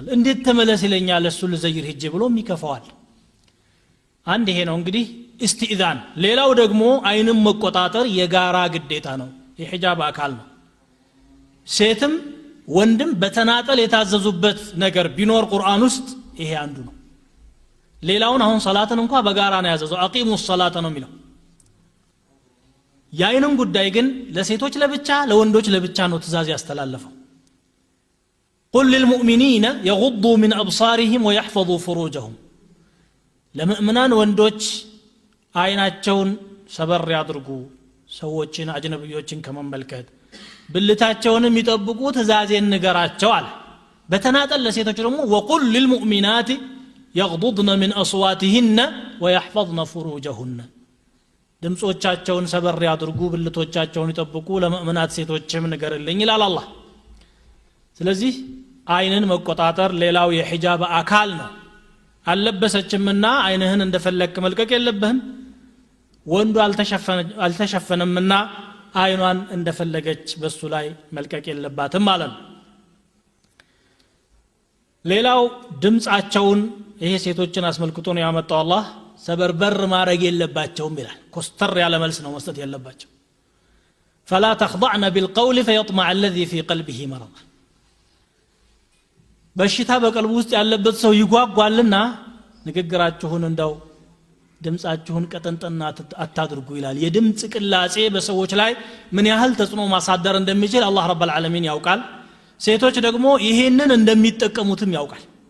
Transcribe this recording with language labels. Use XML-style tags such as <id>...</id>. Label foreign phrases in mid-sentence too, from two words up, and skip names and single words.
<am>እንዴት ተመለስ ይለኛል እሱ ለዘይር ሄጄ ብሎም ይከፋዋል አንድ ይሄ ነው እንግዲህ استئذان ሌላው ደግሞ አይንም መቆጣጠር የጋራ ግዴታ ነው የሂጃብ አካል ነው ሴትም ወንድም በተናጠል የታዘዙበት ነገር ቢኖር ቁርአን ውስጥ ይሄ አንዱ ነው ሌላውን አሁን ሰላትን እንኳን በጋራ ነው ያዘዘው</am> <ar>أقيموا الصلاة</ar> <am>ነው የሚለው ያይንም ጉዳይ ግን ለሴቶች ለብቻ ለወንዶች ለብቻ ነው ትእዛዝ ያስተላለፈው</am> <ar>قل للمؤمنين يغضوا من أبصارهم ويحفظوا فروجهم</ar> <am>ለሙእሚናን ወንዶች አይናቸውን ሰበር ያድርጉ ሰዎችን አጅነብዮችን ከመመልከት ብልታቸውንም ይጠብቁ ትእዛዜን ንገራቸው አለ በተናጠል ለሴቶች ደግሞ</am> <ar>وقل للمؤمنات يغضضن من أصواتهن ويحفظن فروجهن</ar> <am>ድምጾቻቸውን ሰበር ያድርጉ ብልቶቻቸውን ይጠብቁ ለሙእሚናት ሴቶችም ንገርልኝ ይላል አላህ ስለዚህ አይንን መቆጣጠር ሌላው የሂጃብ አካል ነው አለበሰችምና አይንህን እንደፈለክ መልቀቅ የለብህም ወንዱ አልተሸፈነምና አይኗን እንደፈለገች በሱ ላይ መልቀቅ የለባትም ማለት ነው ሌላው ድምጻቸውን ይሄ ሴቶችን አስመልክቶ ነው ያመጣው አላህ ሰበርበር ማረግ የለባቸውም ይላል ኮስተር ያለ መልስ ነው መስጠት ያለባቸው</am> <ar>فلا تخضعن بالقول فيطمع الذي في قلبه مرض</ar> <am>በሽታ በቀልቡ ውስጥ ያለበት ሰው ይጓጓልና ንግግራችሁን እንዳው ድምጻችሁን ቀጠንጠና አታድርጉ ይላል የድምጽ ቅላጼ በሰዎች ላይ ምን ያህል ተጽዕኖ ማሳደር እንደሚችል አላህ</am> <ar>رب العالمين</ar> <am>ያውቃል ሴቶች ደግሞ ይሄንን እንደሚጠቀሙትም ያውቃል</am>